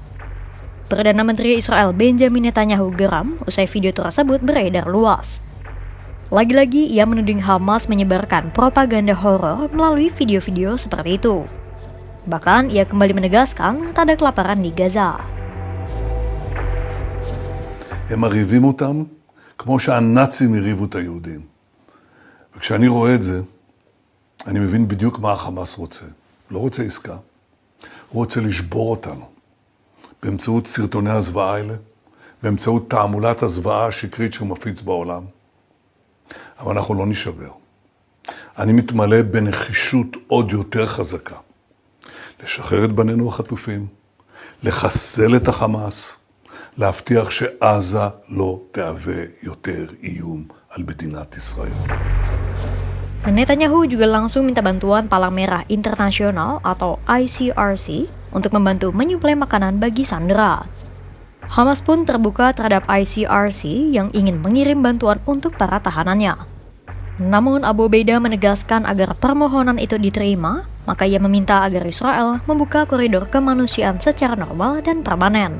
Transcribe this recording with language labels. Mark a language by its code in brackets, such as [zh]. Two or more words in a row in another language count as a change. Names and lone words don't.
[id] Perdana Menteri Israel Benjamin Netanyahu geram usai video tersebut beredar luas. Lagi-lagi ia menuding Hamas menyebarkan propaganda horor melalui video-video seperti itu. Bahkan ia kembali menegaskan tak ada kelaparan di Gaza. [he] הם מריבים אותם כמו שהנאצים הריבו את היהודים. וכשאני רואה את זה, אני מבין בדיוק מה החמאס רוצה. לא רוצה עסקה. הוא רוצה לשבור אותנו. באמצעות סרטוני הזוועה האלה, באמצעות תעמולת הזוועה השקרית שהוא מפיץ בעולם. אבל אנחנו לא נשבר. אני מתמלא בנחישות עוד יותר חזקה. לשחרר את בנינו החטופים, לחסל את החמאס, להבטיח שעזה לא תהווה יותר איום על מדינת ישראל. [id] Netanyahu juga langsung minta bantuan Palang Merah Internasional atau ICRC untuk membantu menyuplai makanan bagi sandera. Hamas pun terbuka terhadap ICRC yang ingin mengirim bantuan untuk para tahanannya. Namun Abu Obeidah menegaskan agar permohonan itu diterima, maka ia meminta agar Israel membuka koridor kemanusiaan secara normal dan permanen.